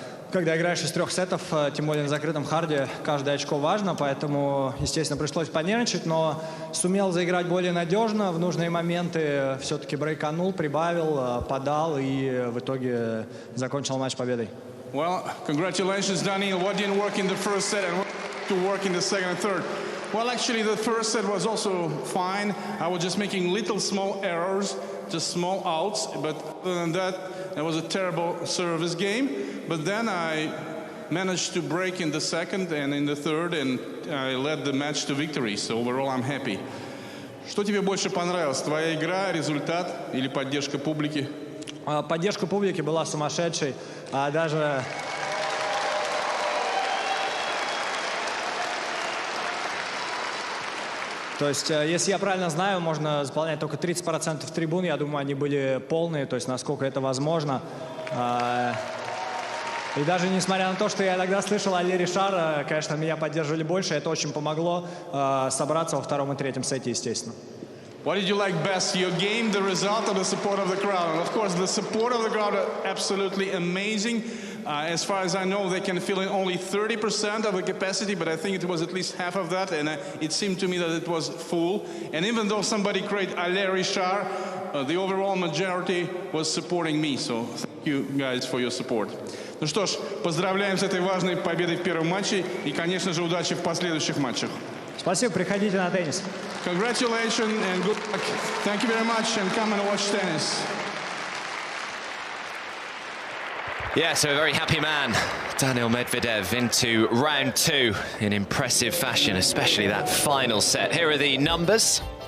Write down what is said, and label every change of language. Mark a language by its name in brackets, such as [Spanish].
[Russian] когда играешь из 3 сетов, тем более на закрытом харде, каждое очко важно, поэтому, естественно, пришлось понервничать, но сумел заиграть более надежно, в нужные моменты все-таки брейканул, прибавил, подал и в итоге закончил матч победой. [English] Well, congratulations, Daniil. What didn't work in the first set and what to work in the second and third? Well, actually, the first set was also fine. I was just making little small errors, just small outs. But other than that, it was a terrible service game. But then I managed to break in the second and in the third, and I led the match to victory. So overall, I'm happy. [Russian] Что тебе больше понравилось? Твоя игра, результат или поддержка публики? Поддержка публики была сумасшедшей, даже... То есть, если я правильно знаю, можно заполнять только 30% трибун. Я думаю, они были полные, то есть, насколько это возможно. И даже несмотря на то, что я иногда слышал Али Ришара, конечно, меня поддерживали больше. Это очень помогло собраться во втором и третьем сете, естественно. [English] What did you like best? Your game, the result, or the support of the crowd? And of course, the support of the crowd are absolutely amazing. As far as I know, they can fill in only 30% of the capacity, but I think it was at least half of that, and it seemed to me that it was full. And even though somebody created Alain Richard, the overall majority was supporting me. So thank you guys for your support. [Russian] Ну что ж, поздравляем с этой важной победой в первом матче и, конечно же, удачи в последующих матчах. Спасибо, приходите на теннис. [English] Congratulations and good luck. Thank you very much and come and watch tennis. Yeah, so a very happy man, Daniil Medvedev, into round 2 in impressive fashion, especially that final set. Here are the numbers.